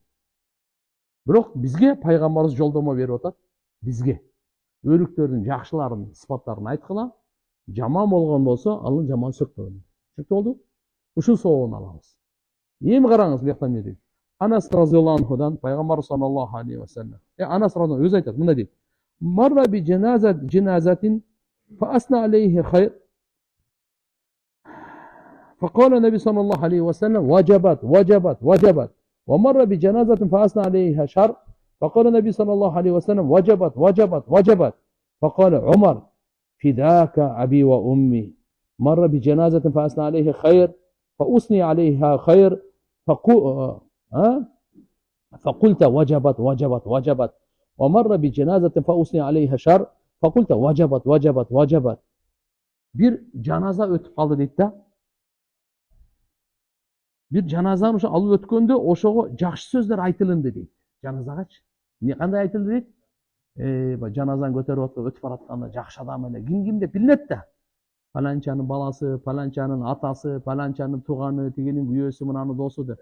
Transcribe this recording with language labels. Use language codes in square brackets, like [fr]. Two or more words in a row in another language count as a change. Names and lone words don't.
[ky] Бирок бизге пайгамбарыбыз жолдомо берип атат. Бизге өлүктөрдүн жакшыларын, сыпаттарын айткыла, жаман болгон болсо, анын жаман сөкпөгүлө. Түшүнүктүү болду? Ушул сообун алабыз. Эми караңыз бияктан эмне дейт? Анас разияллаху анхудан пайгамбар [ar] صلى الله عليه وسلم. [ky] Анас разияллаху өзү айтат, мындай дейт: [ar] "مر بجنازة فأثني عليه خير. فقال النبي صلى الله عليه وسلم وجبت وجبت وجبت ومر بجنازة فأثنى عليها شر فقال النبي صلى الله عليه وسلم وجبت وجبت وجبت فقال عمر فداك أبي وأمي مر بجنازة فأثنى عليه خير فأثني عليها خير فقلت وجبت وجبت وجبت ومر بجنازة فأثني عليها شر فقلت وجبت وجبت وجبت [ky] бир жаназа өтүп калды дейди да. Bir janazаны ошо алып өткөндө ошого жакшы сөздөр айтылынды дейт. Жаназагачы. Не кандай айтылды дейт? Жаназаны көтөрүп атып өтүп баратканда жакшы адам эле ким деп билинет да. Паланчанын баласы, паланчанын атасы, паланчанын тууганы, тигинин күйөөсү, мынанын досу деп.